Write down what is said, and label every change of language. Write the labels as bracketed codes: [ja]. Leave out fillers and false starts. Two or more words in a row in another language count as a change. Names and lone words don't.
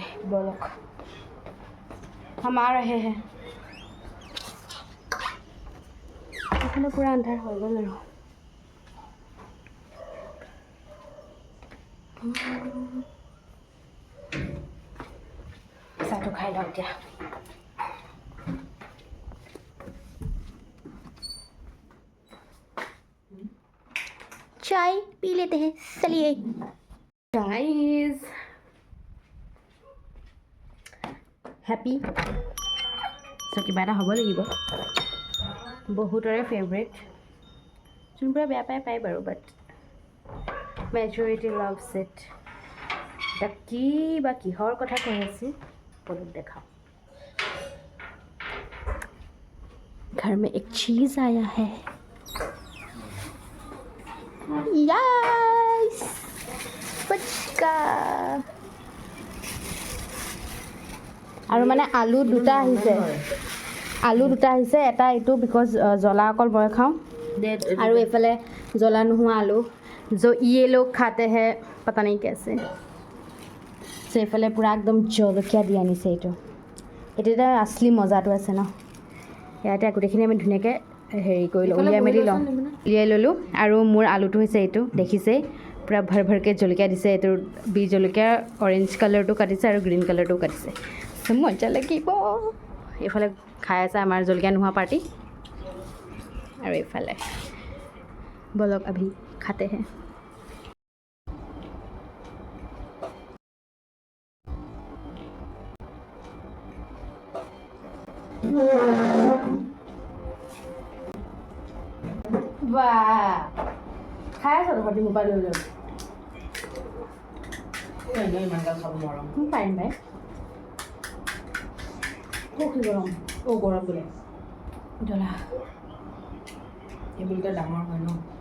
[as] ব'লক আমাৰ আহে এইফালে পূৰা আন্ধাৰ হৈ গ'ল আৰু। চাহটো খাই লওঁ এতিয়া। [hi] चाय पी लेते हैं, चलिए। [en] guys happy so [as] किबा এটা হ'ব লাগিব। বহুতৰে ফেভৰেট, যোনবোৰে বেয়া পায় বাৰু, [en] but majority loves it. [as] এতিয়া কি বা কিহৰ কথা কৈ আছে বলক দেখাওঁ। [hi] घर में एक चीज़ आया है। यस पुचका। [as] আৰু মানে আলু দুটা আহিছে, এটা এইটো বিকজ জ্বলা অকল মই খাওঁ, আৰু এইফালে জ্বলা নোহোৱা আলু [hi] जो ये लोग खाते हैं पता नहीं कैसे। [as] চ' এইফালে পূৰা একদম জলকীয়া দি আনিছে। এইটো এটা আচলি মজাটো আছে ন। ইয়াতে গোটেইখিনি আমি ধুনীয়াকৈ হেৰি কৰি লওঁ, উলিয়াই ল'লোঁ। আৰু মোৰ আলুটো হৈছে এইটো, দেখিছেই পূৰা ভৰকৈ জলকীয়া দিছে। এইটো বি জলকীয়া অৰেঞ্জ কালাৰটো কাটিছে আৰু গ্ৰীণ কালাৰটোও কাটিছে। মজা লাগিব। এইফালে খাই আছে আমাৰ জলকীয়া নোহোৱা পাৰ্টি, আৰু এইফালে বলক [hi] अभी खाते हैं। [as] वाह খাই আছ ঘৰতে মোবাইল লৈ লৈ। পাৰিম ভাই, কি গৰম। গৰম বোলে জ্বলা এইবোৰকে ডাঙৰ হয় ন।